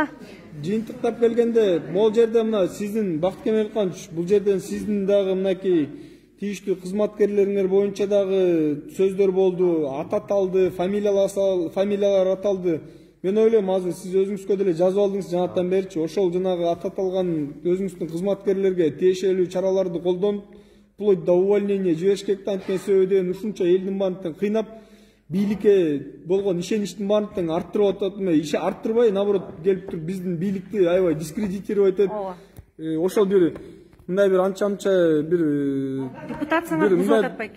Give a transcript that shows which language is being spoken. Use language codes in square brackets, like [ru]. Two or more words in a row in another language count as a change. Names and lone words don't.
[ky] Жыйынтыктап келгенде могул жерде мына сиздин Бакыт Кемелканович, бул жерден сиздин дагы мынакей тийиштүү кызматкерлериңер боюнча дагы сөздөр болду, ат аталды, фамилиялар аталды. Мен ойлойм, азыр сиз өзүңүзгө деле жазып алдыңыз жанатан берчи. Ошол жанагы ат аталган өзүңүздүн кызматкерлерге тиешелүү чараларды колдонуп, [ru] вплоть до увольнения [ky] жибериш керек да, анткени сөйдөн ушунча элдин баарын кыйнап, бийликке болгон ишеничтин баарын тең арттырып атат. Иши арттырбай, наоборот, келип туруп биздин бийликти аябай дискредитировать этип, ошол бир мындай бир анча-мынча бир депутацияны бузуп атат байке.